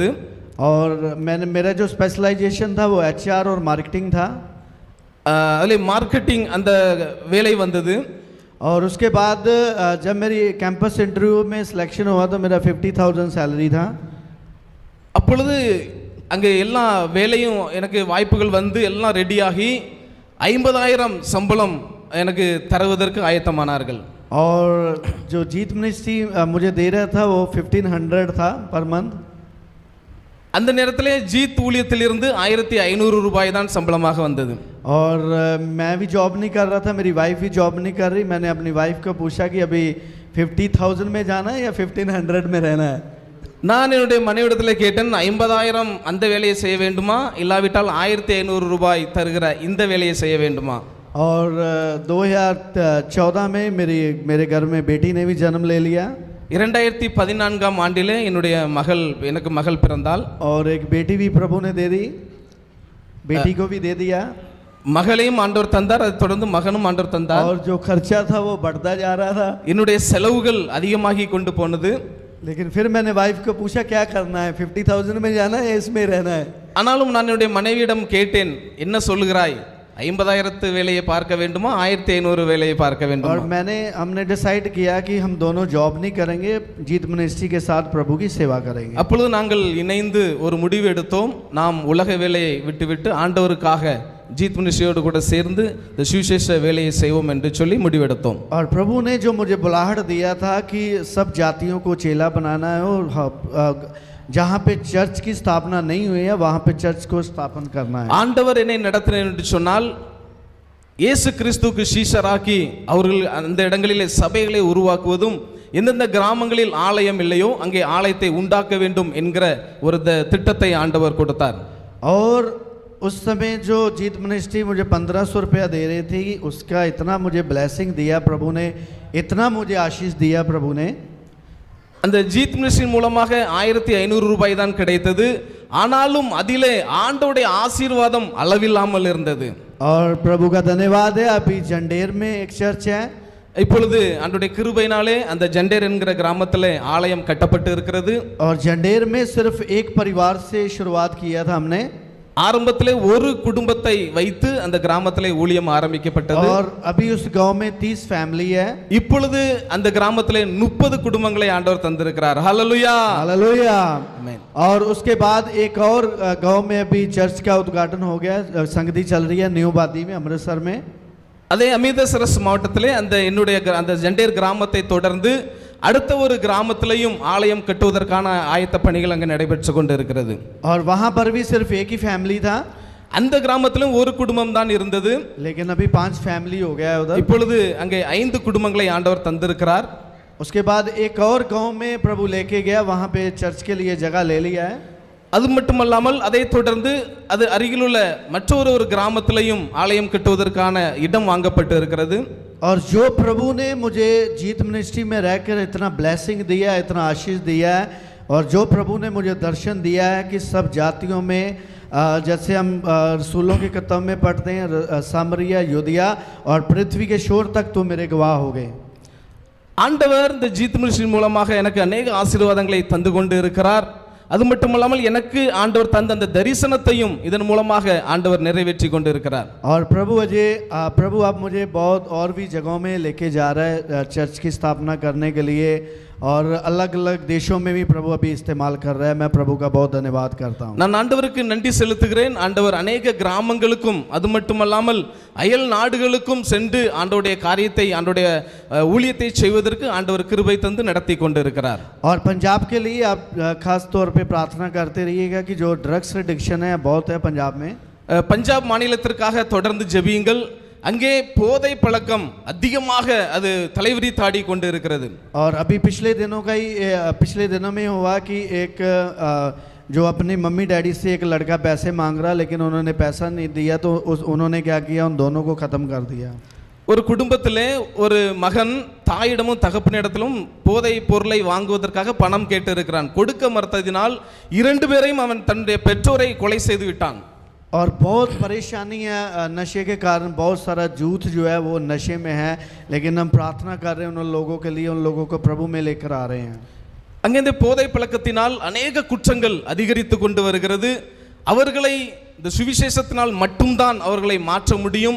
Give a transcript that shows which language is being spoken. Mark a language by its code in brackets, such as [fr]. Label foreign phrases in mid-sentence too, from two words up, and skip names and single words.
[hi] और मेरा जो स्पेशलाइजेशन था वो HR और मार्केटिंग था. [ta] அதில் மார்க்கெட்டிங் அந்த வேலை வந்தது. [hi] और उसके बाद जब मेरी [en] campus interview [hi] में सिलेक्शन हुआ तो मेरा 50,000 सैलरी था. [ta] அப்பொழுது அங்கே எல்லா வேலையும் எனக்கு வாய்ப்புகள் வந்து எல்லாம் ரெடியாகி 50,000 சம்பளம் எனக்கு தருவதற்கு ஆயத்தமானார்கள். [hi] और जो जीत मिनिस्ट्री मुझे दे रहा था वो 1500 था [en] per month. [ta] அந்த நேரத்திலே ஜீத் ஊழியத்திலிருந்து 1500 ரூபாய் தான் சம்பளமாக வந்தது. [hi] और मैं भी जॉब नहीं कर रहा था, मेरी वाइफ भी जॉब नहीं कर रही. मैंने अपनी वाइफ को पूछा कि अभी 50,000 में जाना है या 1500 में रहना है. [ta] நான் என்னுடைய மனைவிடத்தில் கேட்டேன், 50,000 அந்த வேலையை செய்ய வேண்டுமா, இல்லாவிட்டால் 1500 ரூபாய் தருகிற இந்த வேலையை செய்ய வேண்டுமா? [hi] और 2014 में मेरे घर में बेटी ने भी जन्म ले लिया. [ta] 2014 ஆண்டிலே எனக்கு மகள் பிறந்தாள். [hi] और एक बेटी भी प्रभु ने दे दी, बेटी को भी दे दिया. [ta] மகளையும் ஆண்டவர் தந்தார், அதை தொடர்ந்து மகனும் ஆண்டவர் தந்தார். [hi] और जो खर्चा था वो बढ़ता जा रहा था. [ta] என்னுடைய செலவுகள் அதிகமாகி கொண்டு போனது. [hi] लेकिन फिर मैंने वाइफ को पूछा क्या करना है, 50,000 में जाना है या इसमें रहना है. [ta] ஆனாலும் நான் என்னுடைய மனைவியிடம் கேட்டேன், என்ன சொல்லுகிறாய், 50,000 வேலையை பார்க்க வேண்டுமா, 1500 வேலையை பார்க்க வேண்டுமா? [hi] और हमने डिसाइड किया कि हम दोनों जॉब नहीं करेंगे, जीत मिनिस्ट्री के साथ प्रभु की सेवा करेंगे. [ta] அப்பொழுது நாங்கள் இணைந்து ஒரு முடிவு எடுத்தோம், நாம் உலக வேலையை விட்டுவிட்டு ஆண்டவருக்காக जीत मिनिस्ट्रियोடு கூட சேர்ந்து இந்த சுவிசேஷ வேலையை செய்வோம் என்று சொல்லி முடிவெடுத்தோம். [hi] और प्रभु ने जो मुझे बुलाहट दिया था कि सब जातियों को चेला बनाना है और जहाँ पे चर्च की स्थापना नहीं हुई है वहाँ पे चर्च को स्थापन करना है. [ta] ஆண்டவர் என்னை நடத்தினார் என்று சொன்னால் இயேசு கிறிஸ்துவுக்கு சீஷராக்கி அவர்கள் அந்த இடங்களிலே சபைகளை உருவாக்குவதும், எந்தெந்த கிராமங்களில் ஆலயம் இல்லையோ அங்கே ஆலயத்தை உண்டாக்க வேண்டும் என்கிற ஒரு திட்டத்தை ஆண்டவர் கொடுத்தார். [hi] और उस समय जो जीत मिनिस्ट्री मुझे 1500 रुपया दे रही थी, उसका इतना मुझे ब्लेसिंग दिया प्रभु ने, इतना मुझे आशीष दिया प्रभु ने. [ta] அந்த ஜீத் மினிஸ்ட்ரி மூலமாக 1500 ரூபாய் தான் கிடைத்தது. ஆனாலும் அதிலே ஆண்டவருடைய ஆசீர்வாதம் அளவில்லாமல் இருந்தது. [hi] और प्रभु का धन्यवाद है, अभी जंडेर में एक चर्च है. [ta] இப்பொழுது ஆண்டவருடைய கிருபையினாலே அந்த ஜண்டேர் என்கிற கிராமத்திலே ஆலயம் கட்டப்பட்டு இருக்கிறது. [hi] और जंडेर में सिर्फ एक परिवार से शुरुआत किया था हमने. [ta] ஆரம்பத்திலே ஒரு குடும்பத்தை வைத்து அந்த கிராமத்திலே ஊழியம் ஆரம்பிக்கப்பட்டது. [hi] और अभी उस गांव में 30 फैमिली है. [ta] இப்பொழுது அந்த கிராமத்திலே 30 குடும்பங்களை ஆண்டவர் தந்திருக்கிறார். ஹல்லேலூயா, [hi] हालेलुया, आमीन. और उसके बाद एक और गांव में अभी चर्च का उद्घाटन हो गया, संगति चल रही है न्यूबादी में, अमृतसर में. [ta] அதே அமிர்தசரஸ் மாவட்டத்திலே அந்த ஜண்டேர் கிராமத்தை தொடர்ந்து அடுத்த ஒரு கிராமத்திலையும் ஆலயம் கட்டுவதற்கான ஆயத்த பணிகள் அங்கே நடைபெற்று கொண்டு இருக்கிறது. [hi] और वहां पर भी सिर्फ एक ही फैमिली था. [ta] அந்த கிராமத்திலும் ஒரு குடும்பம் தான் இருந்தது. [hi] लेकिन अभी 5 फैमिली हो गया है उधर. [ta] இப்பொழுது அங்கே 5 குடும்பங்களை ஆண்டவர் தந்திருக்கிறார். [hi] उसके बाद एक और गांव में प्रभु लेके गया, वहां पे चर्च के लिए जगह ले लिया है. [ta] அது மட்டுமல்லாமல் அதை தொடர்ந்து அது அருகிலுள்ள மற்றொரு கிராமத்திலையும் ஆலயம் கட்டுவதற்கான இடம் வாங்கப்பட்டு இருக்கிறது. [hi] और जो प्रभु ने मुझे जीत मिनिस्ट्री में रहकर इतना ब्लेसिंग दिया, इतना आशीष दिया है, और जो प्रभु ने मुझे दर्शन दिया है कि सब जातियों में, जैसे हम रसूलों की किताब में पढ़ते हैं, सामरिया, यूदिया और पृथ्वी के शोर तक तो मेरे गवाह हो गए. [ta] ஆண்டவர் இந்த ஜீத் மினிஸ்ட்ரி மூலமாக எனக்கு अनेक ஆசீர்வாதங்களை தந்து கொண்டு இருக்கிறார். அது மட்டுமல்லாமல் எனக்கு ஆண்டவர் தந்த அந்த தரிசனத்தையும் இதன் மூலமாக ஆண்டவர் நிறைவேற்றி கொண்டு இருக்கிறார். [hi] और प्रभु अब मुझे बहुत और भी जगहों में लेके जा रहा है चर्च की स्थापना करने के लिए, और अलग अलग देशों में भी प्रभु अभी इस्तेमाल कर रहा है. मैं प्रभु का बहुत धन्यवाद करता हूँ. [ta] நான் ஆண்டவருக்கு நன்றி செலுத்துகிறேன். ஆண்டவர் अनेक கிராமங்களுக்கும் அது மட்டுமல்லாமல் அயல் நாடுகளுக்கும் சென்று ஆண்டவருடைய காரியத்தை, ஆண்டவருடைய ஊழியத்தை செய்வதற்கு ஆண்டவர் கிருபை தந்து நடத்தி கொண்டு இருக்கிறார். [hi] और पंजाब के लिए आप खास तौर पे प्रार्थना करते रहिएगा कि जो [en] drugs addiction [hi] है बहुत है पंजाब में. [ta] பஞ்சாப் மாநிலத்திற்காக தொடர்ந்து ஜெபியுங்கள். அங்கே போதை பழக்கம் அதிகமாக அது தலைவிரி தாடி கொண்டு இருக்கிறது. [hi] और अभी पिछले दिनों में हुआ कि एक जो अपनी [en] mummy daddy [hi] से एक लड़का पैसे मांग रहा लेकिन उन्होंने पैसा नहीं दिया तो उन्होंने क्या किया, उन दोनों को ख़त्म कर दिया। [ta] ஒரு குடும்பத்திலே ஒரு மகன் தாயிடமும் தகப்பனிடத்திலும் போதை பொருளை வாங்குவதற்காக பணம் கேட்டு இருக்கிறான். கொடுக்க மறுத்ததினால் 2 பேரையும் அவன் தன்னுடைய பெற்றோரை கொலை செய்து விட்டான். [hi] और बहुत परेशानी है नशे के कारण, बहुत सारा जूथ जो है वो नशे में है, लेकिन हम प्रार्थना कर रहे हैं उन लोगों के लिए, उन लोगों को प्रभु में लेकर आ रहे हैं। [ta] அங்கே இந்த போதை பழக்கத்தினால் अनेक குற்றங்கள் அதிகரித்து கொண்டு வருகிறது. அவர்களை இந்த சுவிசேஷத்தினால் மட்டும்தான் அவர்களை மாற்ற முடியும்.